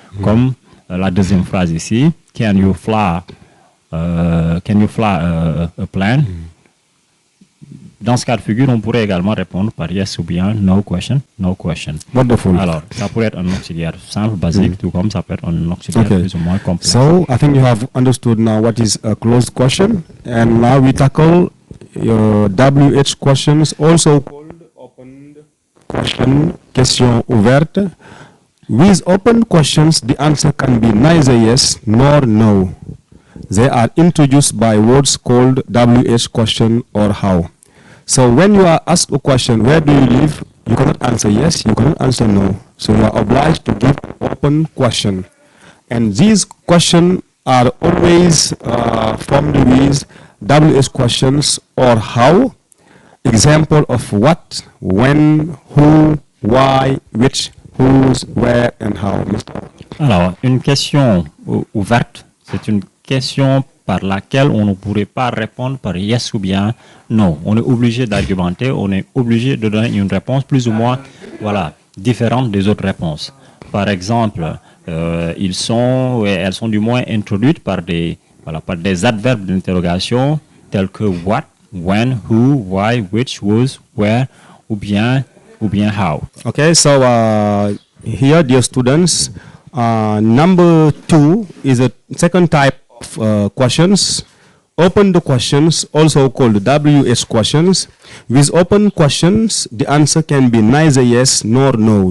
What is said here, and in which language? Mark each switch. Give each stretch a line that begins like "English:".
French: Comme la deuxième phrase ici.
English: Can you fly a plane?
French: Dans ce cas de figure, on pourrait également répondre par yes ou bien no question.
English: Wonderful.
French: Alors, ça pourrait être un auxiliaire simple, basique, tout comme ça peut être un auxiliaire plus ou moins complexe.
English: So, I think you have understood now what is a closed question. And now we tackle your WH questions, also called open
French: question ouverte.
English: With open questions, the answer can be neither yes nor no. They are introduced by words called WH question or how. So when you are asked a question, where do you live? You cannot answer yes, you cannot answer no. So you are obliged to give open question. And these questions are always formed with WH questions or how. Example of what, when, who, why, which, whose, where, and how.
French: Alors, une question ouverte, c'est une question par laquelle on ne pourrait pas répondre par yes ou bien non. On est obligé d'argumenter, on est obligé de donner une réponse plus ou moins différente des autres réponses. Par exemple, elles sont du moins introduites par des adverbes d'interrogation tels que what, when, who, why, which, whose, where, ou bien how.
English: Okay, so here, dear students, number 2 is a second type of questions. Open questions, also called WH questions. With open questions, the answer can be neither yes nor no.